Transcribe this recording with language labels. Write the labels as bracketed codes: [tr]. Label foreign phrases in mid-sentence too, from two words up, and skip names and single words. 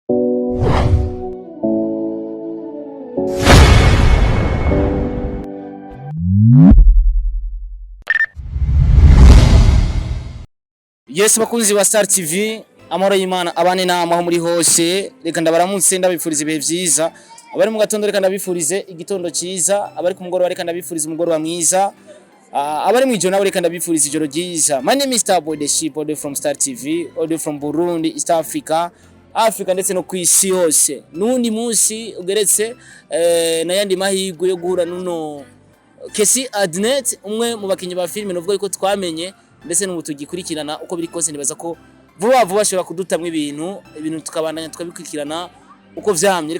[rn] Yes bakunzi ba Star TV amahoro y'Imana abane namaho muri hose reka ndabaramutse ndabifuriza ibihe vyiza abari mu gatondo reka ndabifurize igitondo ciza abari ku mugoroba reka ndabifuriza umugoroba mwiza abari mu ijoro nabo reka ndabifuriza ijoro ryiza. [en] My name is Starboy the Sheep audio from Star TV audio from Burundi East Africa [rn] ndetse no kwisi yose nundi munsi ugeretse nayandi mahigwe yo guhura nuno Kelsia Dinette umwe mu bakinyi ba filime novuga yuko twamenye ndetse n'ubu tugikurikirana uko biri kose nibaza ko vuba bashobora kudutamwa ibintu tukabandanya tukabikurikirana uko vyamye.